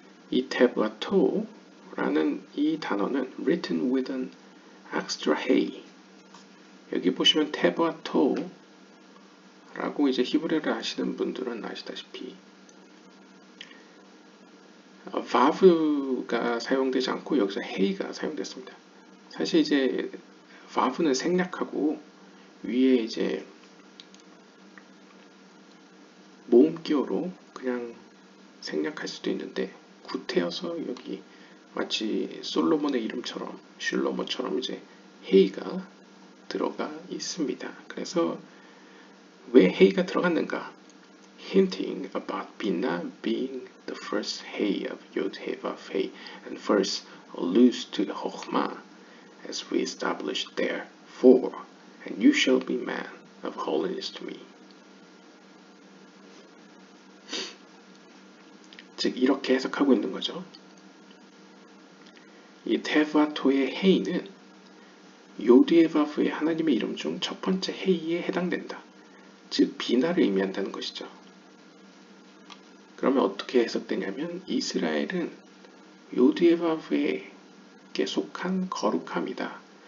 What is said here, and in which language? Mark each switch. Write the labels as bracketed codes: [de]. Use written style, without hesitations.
[ko] 이 tevato라는 이 단어는 [en] written with an extra hey. [ko] 여기 보시면 tevato라고 이제 히브리어를 아시는 분들은 아시다시피 vav가 사용되지 않고 여기서 hey가 사용됐습니다. 사실 이제 vav는 생략하고 위에 이제 모음기어로 그냥 생략할 수도 있는데 구태여서 여기 마치 솔로몬의 이름처럼 슐로모처럼 이제 헤이가 들어가 있습니다. 그래서 왜 헤이가 들어갔는가? [en] Hinting about Bina being the first Hey of Yod He Vav He, and first alludes to the Chokhmah as we established there. 4. And you shall be man of holiness to me. [ko] 즉 이렇게 해석하고 있는 거죠. 이 테바토의 헤이는 요드에바프의 하나님의 이름 중 첫 번째 헤이에 해당된다. 즉 비나를 의미한다는 것이죠. 그러면 어떻게 해석되냐면 이스라엘은 요드에바프에게 속한 거룩함이다.